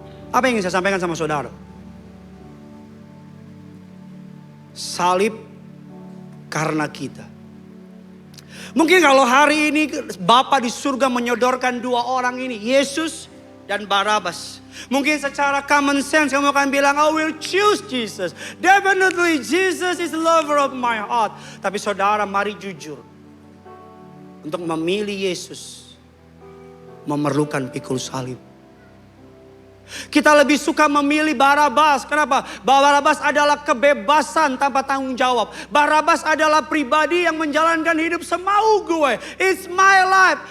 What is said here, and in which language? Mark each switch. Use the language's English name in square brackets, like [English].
[Indonesian] Apa yang ingin saya sampaikan sama saudara? Salib karena kita. Mungkin kalau hari ini Bapa di surga menyodorkan dua orang ini, Yesus dan Barabas. Mungkin secara common sense kamu akan bilang, [English] I will choose Jesus. Definitely Jesus is the lover of my heart. [Indonesian] Tapi saudara, mari jujur. Untuk memilih Yesus memerlukan pikul salib. Kita lebih suka memilih Barabas. Kenapa? Barabas adalah kebebasan tanpa tanggung jawab. Barabas adalah pribadi yang menjalankan hidup semau gue. [English] It's my life.